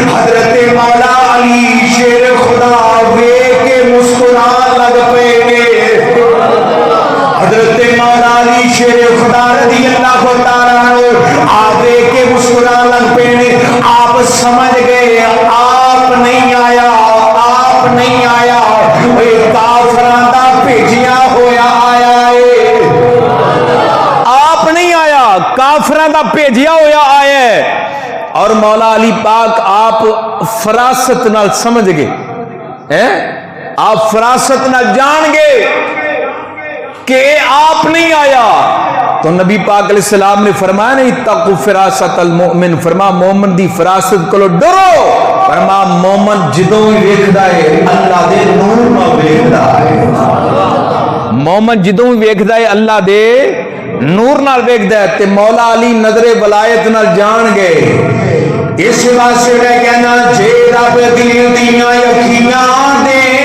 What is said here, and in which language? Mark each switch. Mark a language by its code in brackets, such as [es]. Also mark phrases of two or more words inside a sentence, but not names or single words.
[pa] حضرت مولا علی شیر خدا وے کے مسکران لگ پے گے. حضرت مولا علی شیر خدا [ar] رضی اللہ تعالیٰ عنہ [pa] آپ وے کے مسکران لگ پے گے. آپ سمجھ گئے آپ نہیں آیا وہ کافراں دا بھیجیا ہویا آیا ہے. کافراں دا بھیجیا ہویا آیا ہے. اور مولا علی پاک آپ فراست نال سمجھ گئے آپ فراست نال جان گئے کہ آپ نہیں آیا. [ur] تو نبی پاک [ar] علیہ السلام [ur] نے فرمایا نہیں [ar] اتقوا فراست المؤمن. [pa] فرما مومن دی فراست کو ڈرو. فرما مومن جدوں ہی ویکھدا ہے اللہ دے نور نال ویکھدا ہے. مومن جدوں ہی ویکھدا ہے اللہ دے نور نال ویکھدا ہے تے مولا علی نظر ولایت نال جان گئے اس واسطے میں کہنا جے رب دل دیاں اکھیاں دے